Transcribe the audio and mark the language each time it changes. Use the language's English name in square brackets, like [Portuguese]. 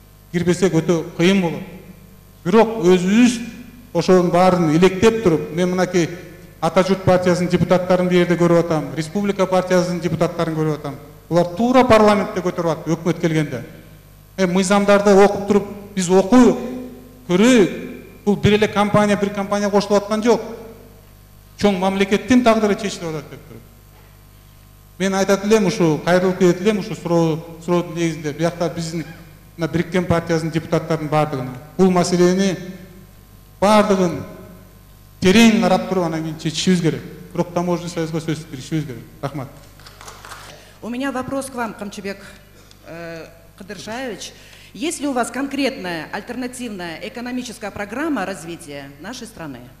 [Kyrgyz] Кирбесек өтө кыйын болот. Бирок өзүбүз ошонун баарын илектеп туруп, мен мынакей Ата журт партиясынын депутаттарын бир жерде көрүп атам, Республика партиясынын депутаттарын көрүп атам. Булар туура парламентте көтөрүп атты өкмөт келгенде. Мыйзамдарды окуп туруп, биз окуйук, көрөйүк. Бул бир эле компания, бир компания кошулуп аткан жок. Чоң мамлекеттин тагдыры чечилип атат деп туруп. Мен айтат элем, ушу кайрылып кетет элем, ушу суроодун негизинде биякта биздин Бириккен партиясынын депутаттарынын бардыгына бул маселени бардыгын терең карап туруп анан кийин чечишибиз керек. Бирок таможенный союзга сөзсүз киришибиз керек. Рахмат. [Russian] У меня вопрос к вам, Камчыбек Кыдышаевич. Есть ли у вас конкретная альтернативная экономическая программа развития нашей страны?